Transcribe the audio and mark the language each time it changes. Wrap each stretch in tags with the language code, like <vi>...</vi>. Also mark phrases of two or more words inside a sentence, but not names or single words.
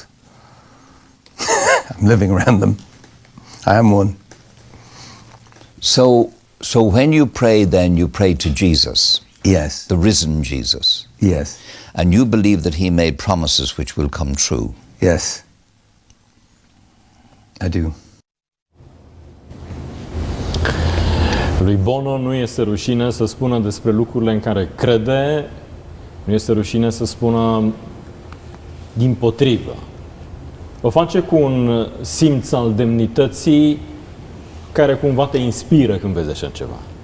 <en>I'm living around them. I am one. So when you pray, then you pray to Jesus. Yes. The risen Jesus. Yes. And you believe that he made promises which will come true. Yes. I do.</en> <ro>Lui Bono nu este rușine să spună despre lucrurile în care crede, nu este rușine să spună dimpotrivă. O face cu un simț al demnității care cumva te inspiră când vezi așa ceva.</ro>